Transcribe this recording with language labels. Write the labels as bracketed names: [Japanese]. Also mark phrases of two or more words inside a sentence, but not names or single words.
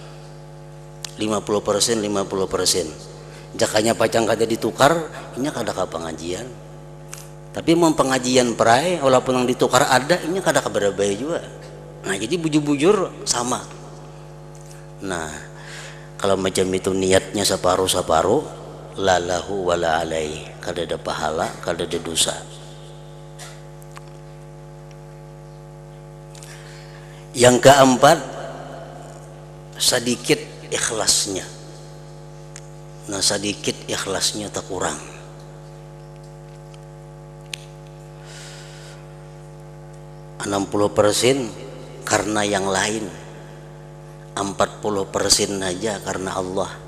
[Banjar] 50%, 50%. Jakanya pacang kada ditukar, inya kada ke pengajian. Tapi mau pengajian perai, walaupun yang ditukar ada, inya kada ke berbagai juga. Nah, jadi bujur-bujur sama. Nah, kalau macam itu niatnya separuh-separuh, [Arabic] la lahu wa la alaihi, [Banjar] kada ada pahala, kada ada dosa. [Indonesian] Yang keempat, sedikit ikhlasnya. Nah, sedikit ikhlasnya tak kurang. (60% karena yang lain, 40% aja karena Allah.